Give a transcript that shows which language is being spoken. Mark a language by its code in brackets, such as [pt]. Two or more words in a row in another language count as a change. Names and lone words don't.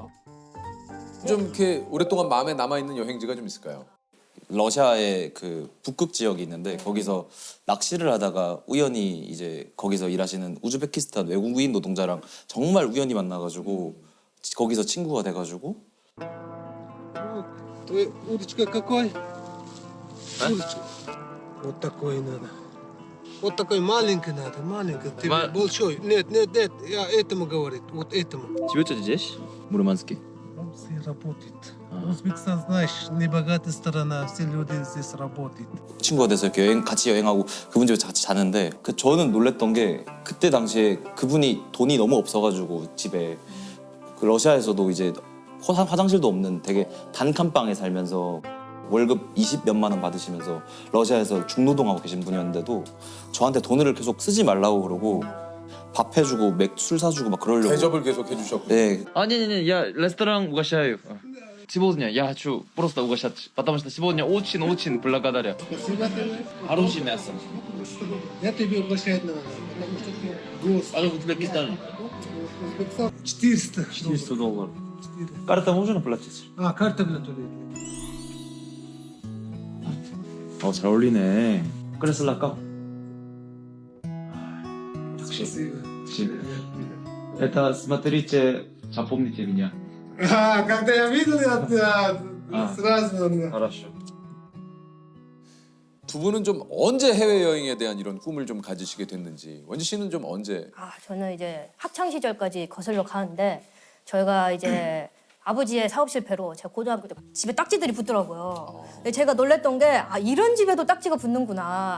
[ko] 좀 이렇게 오랫동안 마음에 남아 있는 여행지가 좀 있을까요? 러시아의 그 북극 지역이 있는데 거기서 낚시를 하다가 우연히 이제 거기서 일하시는 우즈베키스탄 외국인 노동자랑 정말 우연히 만나가지고 거기서 친구가 돼가지고 [ru] Удочка какой? Удочка. Вот такой надо. Вот такой маленький надо, маленький. Тебе большой. Нет, я этому говорит, вот этому. Тебе что здесь? Мурманске. Он все работает. Узбекистан, знаешь, небогатая страна, все люди здесь работают. [ko] 친구가 돼서 이렇게 같이 여행하고 그분 집에 같이 자는데 저는 놀랬던 게 그때 당시에 그분이 돈이 너무 없어가지고 집에 그 러시아에서도 이제 화장실도 없는 되게 단칸방에 살면서 월급 20몇만 원 받으시면서 러시아에서 중노동하고 계신 분이었는데도 저한테 돈을 계속 쓰지 말라고 그러고 밥 해주고 술 사주고 막 그러려고. 대접을 계속 해주셨고. 네. [ru] Не, я ресторан угощаю. Сегодня я хочу просто угощать, потому что сегодня очень благодарю. Хорошее мясо. Я тебе угощать надо, потому что ты гость. А в Узбекистане? Узбекистан 400 $400. Карта можно платить? карта для туалета. [ko] 잘 어울리네. 그래서 랄까? [ru] Это смотрите, запомните меня. Когда я видел, я сразу... Хорошо. [ko] 두 분은 좀 언제 해외 여행에 대한 이런 꿈을 좀 가지시게 됐는지 원지 씨는 좀 언제? 저는 이제 학창 시절까지 거슬러 가는데 저희가 이제 아버지의 사업 실패로 제가 고등학교 때 집에 딱지들이 붙더라고요. 근데 제가 놀랬던 게 이런 집에도 딱지가 붙는구나.